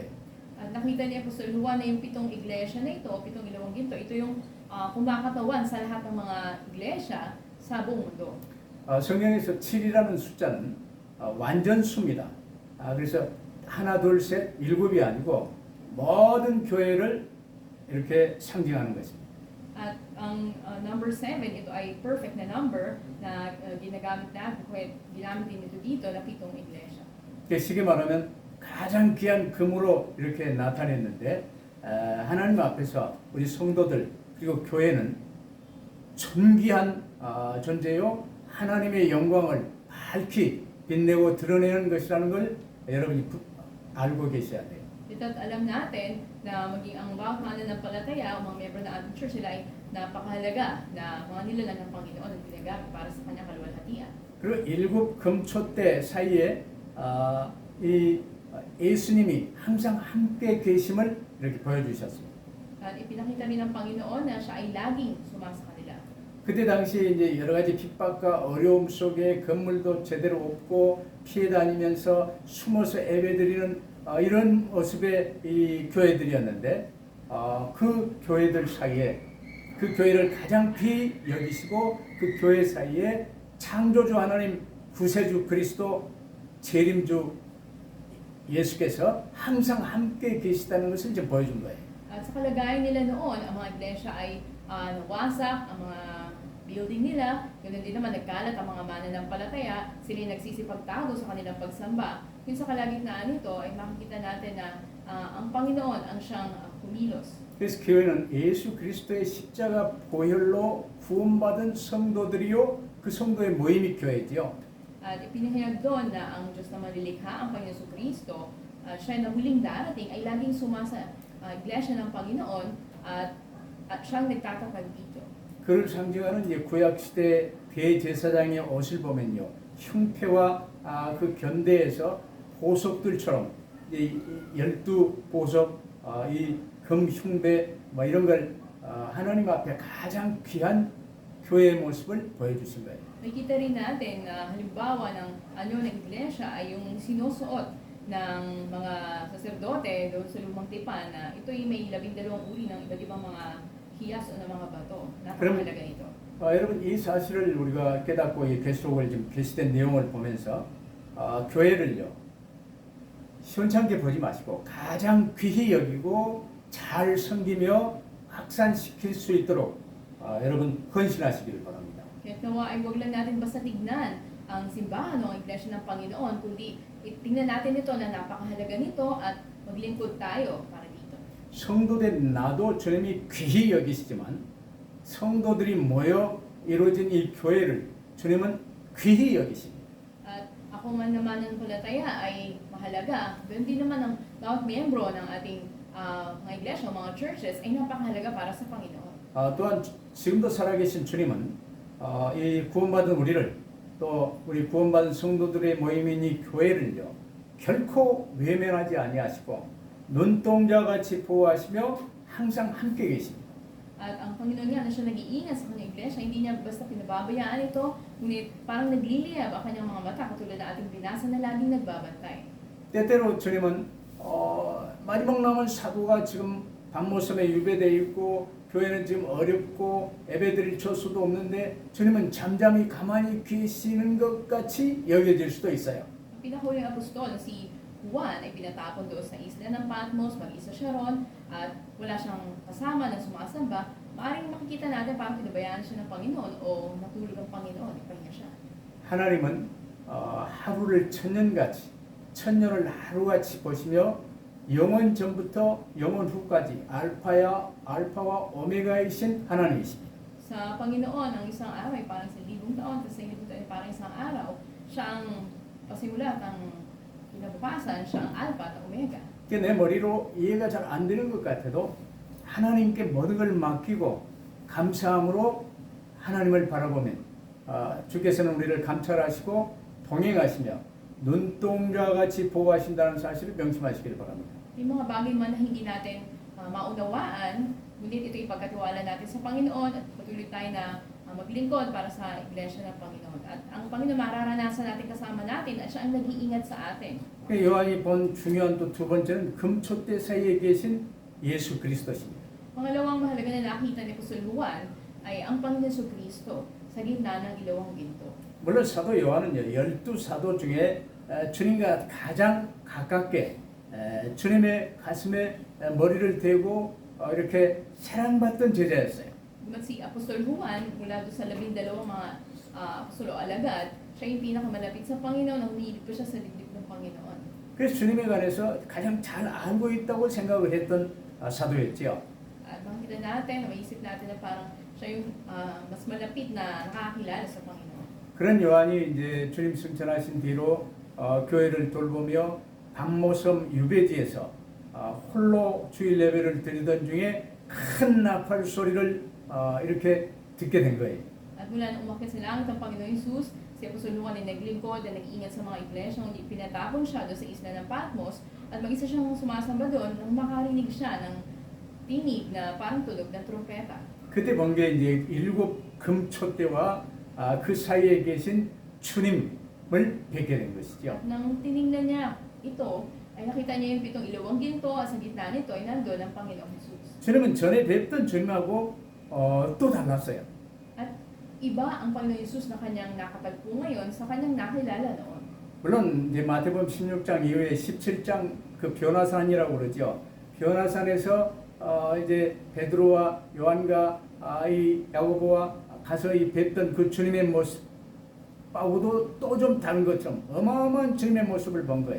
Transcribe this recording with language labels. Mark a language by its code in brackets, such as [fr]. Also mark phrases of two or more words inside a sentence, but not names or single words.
[tl] At nakita ni Apostol Juan na yung 7 iglesia na ito, 7 ilawang ginto, ito yung kumakatawan sa lahat ng mga iglesia sa buong mundo. [ko] 성경에서 7이라는 숫자는 완전수입니다. 그래서 하나, 둘, 셋, 일곱이 아니고 모든 교회를 이렇게 상징하는 것입니다. [tl] At ang number 7, ito ay perfect na number na ginagamit natin, ginamit din ito dito na 7 iglesia. [ko] 쉽게 말하면 가장 귀한 금으로 이렇게 나타냈는데 하나님 앞에서 우리 성도들 그리고 교회는 존귀한 존재요 하나님의 영광을 밝히 빛내고 드러내는 것이라는 걸 여러분이 알고 계셔야 돼요. [tl] Ito't alam natin na maging ang bawat mga nananampalataya o mga miyembro ng ating church sila ay napakahalaga na mga nilalang ng Panginoon at ginagamit para sa kanyang kaluwalhatian. [ko] 그리고 일곱 금초대 사이에 이 예수님이 항상 함께 계심을 이렇게 보여주셨습니다. [tl] At ipinakita rin ng Panginoon na siya ay laging sumasa kanila. [ko] 그때 당시에 이제 여러 가지 핍박과 어려움 속에 건물도 제대로 없고 피해 다니면서 숨어서 예배드리는 이런 모습의 이 교회들이었는데 그 교회들 사이에 그 교회를 가장 귀히 여기시고 그 교회 사이에 창조주 하나님 구세주 그리스도 재림주 예수께서 항상 함께 계시다는 것을 이제 보여준 거예요. [tl] At sa kalagayan nila noon, ang mga iglesia ay nawasak, ang mga building nila, ganoon din naman nagkalat ang mga mananampalataya, sila nagsisipagtago sa kanilang pagsamba. Yun sa kalagitnaan nito ay makikita natin na ang Panginoon ang siyang kumilos. [ko] 그래서 교회는 예수 그리스도의 십자가 보혈로 구원받은 성도들이요 그 성도의 모임이 교회지요. [tl] At ipinahayag doon na ang Diyos na malilikha, ang Panginoon Kristo, siya na huling darating ay laging sumasa iglesia ng Panginoon at siyang nagtatatag dito. [ko] 그를 상징하는 이제 구약 시대 대제사장의 옷을 보면요, 흉패와 그 견대에서 보석들처럼 이 12보석, 이 금흉배 뭐 이런 걸 하나님 앞에 가장 귀한 교회의 모습을 보여주신 거예요. [tl] Nakita rin natin na halimbawa ng ng iglesia ay yung sinusuot ng mga saserdote doon sa lumang tipan na ito ay may 12 uri ng iba't ibang mga hiyas o ng mga bato. Napakahalaga ito. [ko] 여러분 이 사실을 우리가 깨닫고 이 계시록을 지금 계시된 내용을 보면서 교회를요 시원찮게 보지 마시고 가장 귀히 여기고 잘 섬기며 확산시킬 수 있도록 여러분 헌신하시기를 바랍니다. [tl] Kaya nawa ay huwag lang natin basta tignan ang simbahan o ang iglesia ng Panginoon, kundi tingnan natin ito na napakahalaga nito at maglingkod tayo para dito. [ko] 성도된 나도 주님이 귀히 여기시지만 성도들이 모여 이루어진 이 교회를 주님은 귀히 여기십니다. [tl] At ako man naman ng palataya ay mahalaga, ganun din naman ang bawat miyembro ng ating mga iglesia, mga churches ay napakahalaga para sa Panginoon. [ko] 또한 지금도 살아계신 주님은 이 구원받은 우리를 또 우리 구원받은 성도들의 모임인 이 교회를요 결코 외면하지 아니하시고 눈동자같이 보호하시며 항상 함께 계십니다. [tl] At ang Panginoon nga na siya nag-iingat sa kanyang iglesia, hindi niya basta pinababayaan ito, ngunit parang nagliliyab ang kanyang mga mata katulad na ating binasa na laging nagbabantay. [ko] 때때로 주님은 마지막 남은 사도가 지금 밤모섬에 유배되어 있고 교회는 지금 어렵고 예배드릴 처수도 없는데 주님은 잠잠히 가만히 계시는 것 같이 여겨질 수도 있어요. [tl] Ang pinahuling apostol na si Juan ay pinatapon doon sa isla ng Patmos, mag-isa siya ron, at wala siyang kasama na sumasamba. Maaaring makikita natin parang pinabayaan siya ng Panginoon o natulog ang Panginoon, ipahinga siya. [ko] 하나님은 하루를 천년같이 천년을 하루같이 보시며 영원 전부터 영원 후까지 알파와 오메가이신 하나님이십니다. [tl] Sa Panginoon, ang isang araw ay parang sa 1,000 taon, sa 1,000 taon ay parang isang araw. Siya ang pasimula at ang kinabukasan, siya ang Alpha at Omega. [ko] 내 머리로 이해가 잘 안 되는 것 같아도 하나님께 모든 걸 맡기고 감사함으로 하나님을 바라보면 주께서는 우리를 감찰하시고 동행하시며 눈동자같이 보호하신다는 사실을 명심하시길 바랍니다. [tl] Yung mga bagay man na hindi natin maunawaan, ngunit ito ipagkatiwala natin sa Panginoon at patuloy tayo na maglingkod para sa iglesia ng Panginoon. At ang Panginoon mararanasan natin kasama natin at siya ang nag-iingat sa atin. [ko] 요한이 본 중요한 또 두 번째는 금초대 사이에 계신 예수 그리스도십니다. [tl] Pangalawang mahalaga na nakita ni Apostol Juan ay ang Panginoon Kristo sa gitna ng ilawang ginto. [ko] 물론 사도 요한은요 12사도 중에 주님과 가장 가깝게 주님의 가슴에 머리를 대고 이렇게 사랑받던 제자였어요. [tl] But si Apostol Juan, mula doon sa 12 mga apostol o alagad, siya yung pinakamalapit sa Panginoon, ang humihilig pa siya sa dibdib ng Panginoon. [ko] 그래서 주님에 관해서 가장 잘 알고 있다고 생각을 했던 사도였지요. [tl] At makikita natin, maisip natin na parang siya yung mas malapit na nakakilala sa Panginoon. [ko] 그런 요한이 이제 주님 승천하신 뒤로 교회를 돌보며 밤모섬 유배지에서 홀로 주일 예배를 드리던 중에 큰 나팔 소리를 이렇게 듣게 된 거예요. [tl] At mula nang umakyat sa langit ang Panginoon Jesus, si Apostol Juan ay naglingkod at nag-iingat sa mga iglesia, hindi pinatapon siya doon sa isla ng Patmos, at mag-isa siyang sumasamba doon nang makarinig siya ng tinig na parang tunog ng trumpeta. [ko] 그때 본 게 이제 7 금초대와 그 사이에 계신 주님을 뵙게 된 것이죠. [tl] At nang tinignan niya ito, ay nakita niya yung 7 ilawang ginto at sa gitna nito ay nandoon ang Panginoong Jesus. [ko] 주님은 전에 뵙던 주님하고 또 달랐어요. [tl] At iba ang Panginoon Yesus na kanyang nakatagpo ngayon sa kanyang nakilala noon. [ko] 물론 이제 마태복음 16장 이후에 17장 그 변화산이라고 그러죠. 변화산에서 이제 베드로와 요한과 이 야고보와 가서 이 뵀던 그 주님의 모습하고도 또 좀 다른 것처럼 어마어마한 주님의 모습을 본 거예요.